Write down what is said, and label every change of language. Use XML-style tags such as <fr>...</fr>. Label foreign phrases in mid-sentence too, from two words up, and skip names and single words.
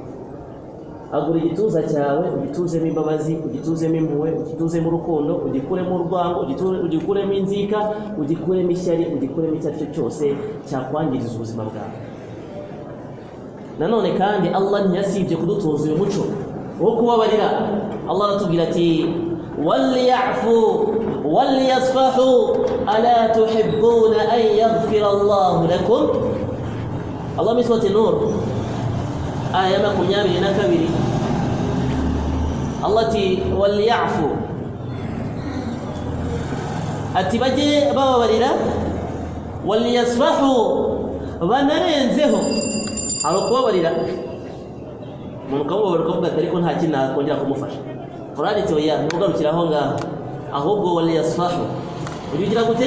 <rw>Agura igituza cyawe ugituzemo imbabazi, ugituzemo impuhwe, ugituzemo urukundo, ugikuremo urwango, ugikuremo inzika, ugikuremo ishyari, ugikuremo icyo ari cyo cyose cyakwangiriza ubuzima bwawe. Nanone kandi Allah ntiyasibye kudutoza uyu muco wo kubabarira. Allah aratubwira ati</rw> <ar>وليعفوا وليصفحوا ألا تحبون أن يغفر الله لكم.</ar> <rw>Allah muri surati Nur aya 22 Allah ati walyafu, ati bajye bababarira, walyasfahu banarenzeho. Aro kubabarira umuntu ukamubabarira ukavuga ati ariko nta kintu nakongera kumufasha, Qur'ani iti oya ntugarukira aho ngaho, ahubwo walyasfahu ugira gute?</rw>